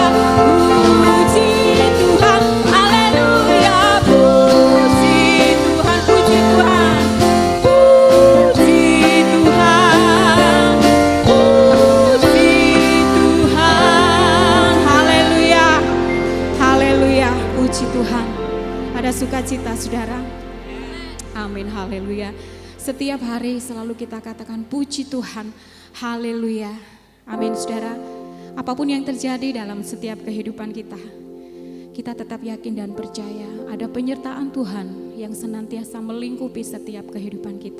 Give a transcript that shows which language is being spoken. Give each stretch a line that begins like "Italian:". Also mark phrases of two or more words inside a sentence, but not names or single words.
Indonesian: Puji Tuhan, haleluya. Puji Tuhan, puji Tuhan. Puji Tuhan, puji Tuhan. Haleluya. Haleluya, puji Tuhan. Ada sukacita saudara? Amin, haleluya. Setiap hari selalu kita katakan puji Tuhan, haleluya. Amin saudara. Apapun yang terjadi dalam setiap kehidupan kita, kita tetap yakin dan percaya ada penyertaan Tuhan yang senantiasa melingkupi setiap kehidupan kita.